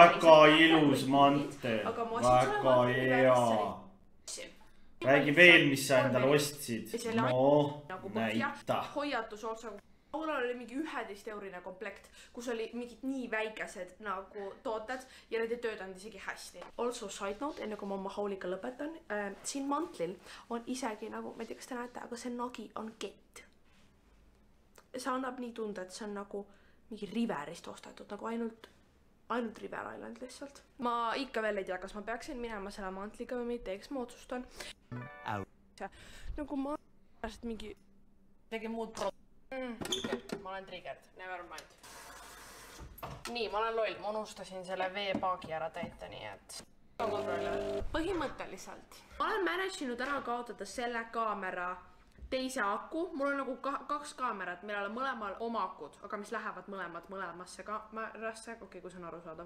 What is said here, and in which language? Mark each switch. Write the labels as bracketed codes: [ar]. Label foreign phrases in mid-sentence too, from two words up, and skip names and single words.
[et] väga ilus mantel. Väga hea. Räägi veel, mis sa endale ostsid. No, näita. Hoiatus otsa. Aulal oli mingi 11-eurine komplekt, kus oli mingid nii väikesed nagu tooted ja need ei töötanud isegi hästi. [en] Also side note, [et] enne kui ma oma hauliga lõpetan, siin mantlil on isegi nagu, ma ei tea, kas te näete, aga see nagi on kett. See annab nii tunda, et see on nagu mingi Riverist ostetud, nagu ainult River Island lihtsalt. Ma ikka veel ei tea, kas ma peaksin minema selle mantliga või mitte, eks ma otsustan. Nagu ma mingi muud ma olen triggered, [en] never mind. [et] Nii, ma olen loll, ma unustasin selle veepaagi ära täita, nii et põhimõtteliselt ma olen manage'inud ära kaotada selle kaamera teise aku. Mul on nagu 2 kaamerat, millele mõlemal oma akud, aga mis lähevad mõlemasse kaamerasse, okei, kui see on aru saada.